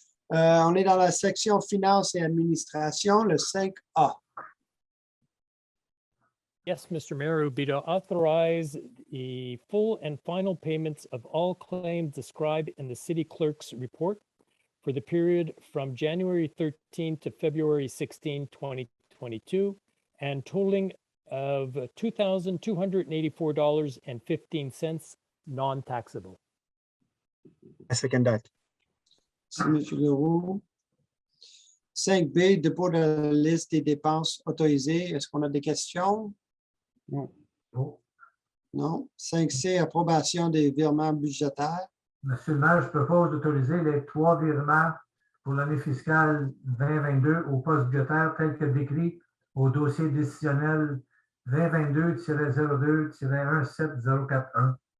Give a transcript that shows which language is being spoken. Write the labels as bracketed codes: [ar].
[fr] On est dans la section finance et administration, le 5A. [en] Yes, Mr. Mayor, it would be to authorize the full and final payments of all claims described in the city clerk's report for the period from January 13 to February 16, 2022, and totaling of $2,284.15 non-taxable. I second that. [fr] Merci, M. Leroux. 5B, dépôt de la liste des dépenses autorisées. Est-ce qu'on a des questions? Non. Oh. Non. 5C, approbation des virements budgétaires. Monsieur le maire, je propose d'autoriser les 3 virements pour l'année fiscale 2022 au poste budgétaire tel que décrit au dossier décisionnel 2022-02-17041.